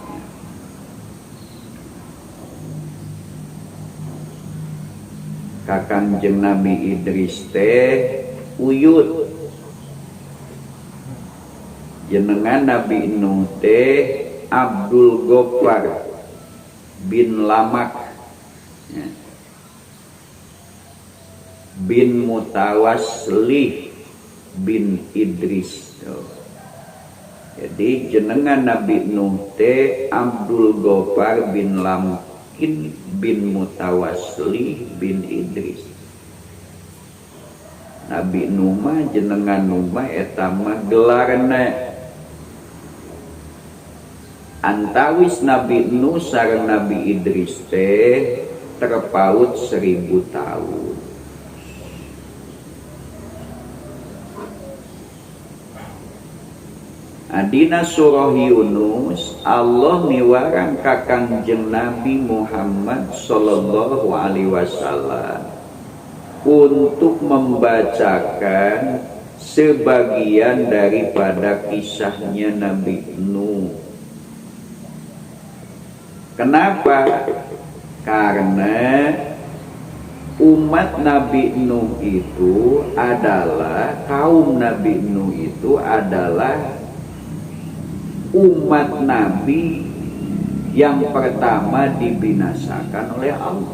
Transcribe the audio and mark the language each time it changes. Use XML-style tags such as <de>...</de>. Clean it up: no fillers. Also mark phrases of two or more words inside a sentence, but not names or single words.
<su>Kangjeng Nabi Idris teh uyut jenengan Nabi Nuh teh Abdul Ghaffar bin Lamak ya, bin Mutawasslih bin Idris. Jadi jenengan Nabi Nuh teh Abdul Ghaffar bin Lamkin bin Mutawasslih bin Idris. Nabi Nuh mah jenengan Nuh mah eta mah gelarna antawis Nabi Nuh sareng Nabi Idris teh terpaut 1000 tahun. Adina surah Yunus Allah miwarang ka Kangjeng Nabi Muhammad</su> <ar>sallallahu alaihi wasallam</ar> <id>untuk membacakan sebagian daripada kisahnya Nabi Nuh. Kenapa? Karena umat Nabi Nuh itu adalah, kaum Nabi Nuh itu adalah umat Nabi yang pertama dibinasakan oleh Allah.</id>